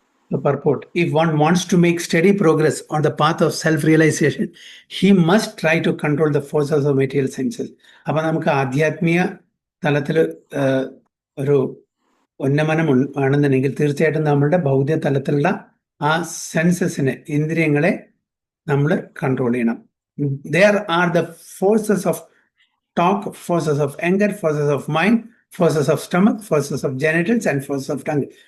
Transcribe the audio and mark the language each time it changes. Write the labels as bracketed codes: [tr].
[en] The purport: if one wants to make steady progress on the path of self-realization, he must try to control the forces of material senses. [ml] അപ്പൊ നമുക്ക് ആധ്യാത്മിക തലത്തിൽ ഒരു ഉന്നമനം ആണെന്നുണ്ടെങ്കിൽ തീർച്ചയായിട്ടും നമ്മളുടെ ഭൗതിക തലത്തിലുള്ള ആ സെൻസസിനെ, ഇന്ദ്രിയങ്ങളെ നമ്മൾ കൺട്രോൾ ചെയ്യണം. [en] There are the forces of talk, forces of anger, forces of mind, forces of stomach, forces of genitals and forces of tongue.